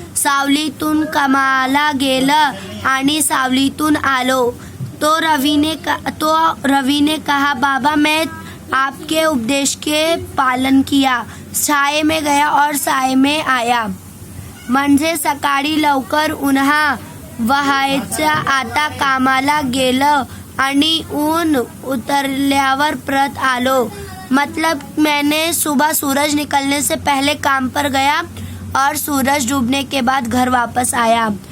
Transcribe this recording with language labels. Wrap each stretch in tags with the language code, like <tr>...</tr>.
<mr>सावलीतून कामाला गेलं आणि सावलीतून आलो.</mr> <hi>तो रवि ने कहा, बाबा मैं आपके उपदेश के पालन किया. छाये में गया और साये में आया.</hi> <mr>म्हणजे सकाळी लवकर उन्हा वहायचं. आता कामाला गेलं आणि ऊन उतरल्यावर परत आलो.</mr> <hi>मतलब मैंने सुबह सूरज निकलने से पहले काम पर गया और सूरज डूबने के बाद घर वापस आया.</hi>